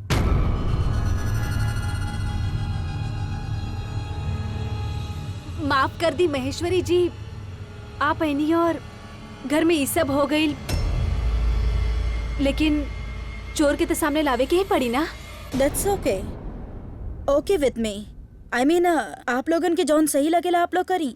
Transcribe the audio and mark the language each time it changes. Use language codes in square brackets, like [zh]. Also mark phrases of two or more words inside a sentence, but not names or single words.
[bho] माफ कर दी महेश्वरी जी, आप ऐनी और घर में ये सब हो गई, लेकिन चोर के तो सामने लावे के ही पड़ी ना। [en] That's okay. Okay with me. I mean, [bho] आप लोगन के जौन सही लगेला आप लोग करी।